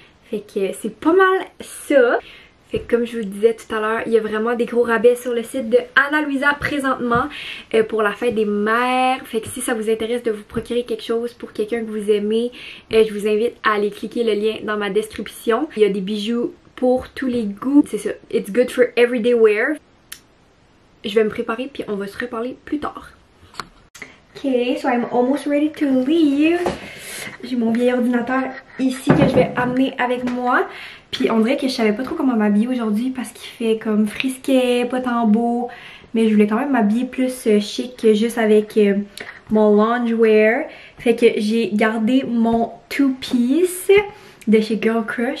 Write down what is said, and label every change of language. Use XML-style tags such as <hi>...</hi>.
<fr>Fait que c'est pas mal ça. Fait que comme je vous disais tout à l'heure, il y a vraiment des gros rabais sur le site de Ana Luisa présentement pour la fête des mères. Fait que si ça vous intéresse de vous procurer quelque chose pour quelqu'un que vous aimez, je vous invite à aller cliquer le lien dans ma description. Il y a des bijoux pour tous les goûts. C'est ça,</fr> <en>it's good for everyday wear.</en> <fr>Je vais me préparer puis on va se reparler plus tard.</fr> <en>Ok, so I'm almost ready to leave.</en> <fr>J'ai mon vieil ordinateur ici que je vais amener avec moi. Puis on dirait que je savais pas trop comment m'habiller aujourd'hui parce qu'il fait comme frisquet, pas tant beau. Mais je voulais quand même m'habiller plus chic que juste avec mon loungewear. Fait que j'ai gardé mon two-piece de chez Girl Crush.</fr>